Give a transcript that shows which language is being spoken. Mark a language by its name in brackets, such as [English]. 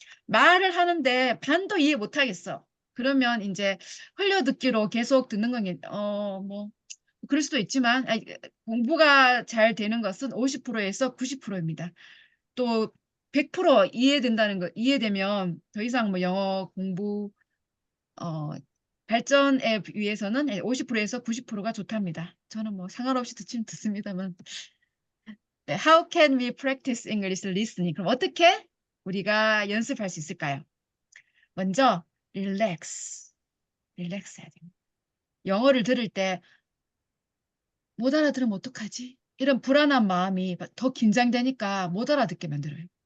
[Korean] 말을 하는데 반도 이해 못하겠어. 그러면 이제 흘려듣기로 계속 듣는 건 뭐 그럴 수도 있지만 공부가 잘 되는 것은 50%에서 90%입니다. 또 100% 이해된다는 거 이해되면 더 이상 뭐 영어 공부 발전에 위해서는 50%에서 90%가 좋답니다. 저는 뭐 상관없이 듣긴 듣습니다만. [English] 네, How can we practice English listening? [Korean] 그럼 어떻게 우리가 연습할 수 있을까요? 먼저 relax 해야 됩니다. 영어를 들을 때 못 알아들으면 어떡하지? 이런 불안한 마음이 더 긴장되니까 못 알아듣게 만들어요.